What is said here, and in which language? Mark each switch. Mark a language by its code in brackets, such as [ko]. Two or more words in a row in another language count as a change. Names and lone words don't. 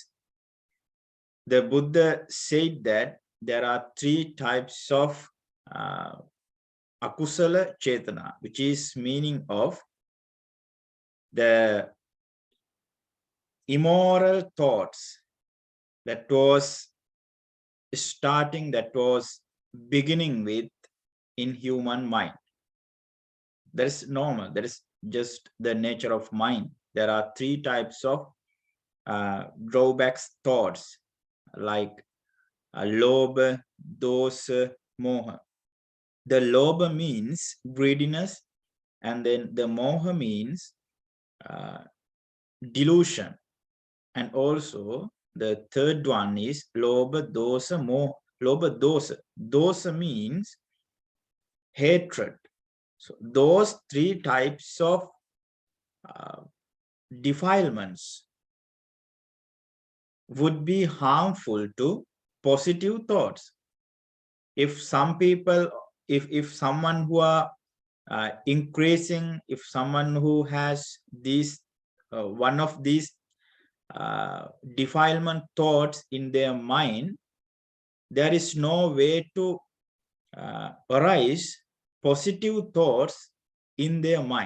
[en] The Buddha said that there are three types of [pi] akusala chetana, [en] which is meaning of the immoral thoughts that was starting, that was beginning with in human mind. That is normal. That is just the nature of mind. There are three types of drawbacks thoughts, like [pi] lobha, dosa, moha. [en] The lobha means greediness, and then the moha means delusion. And also the third one is [pi] lobha, dosa, moha. Lobha, dosa. [en] Dosa means hatred. So those three types of defilements would be harmful to positive thoughts. If some people, if someone who are increasing, if someone who has these one of these defilement thoughts in their mind, there is no way to arise positive thoughts in their mind.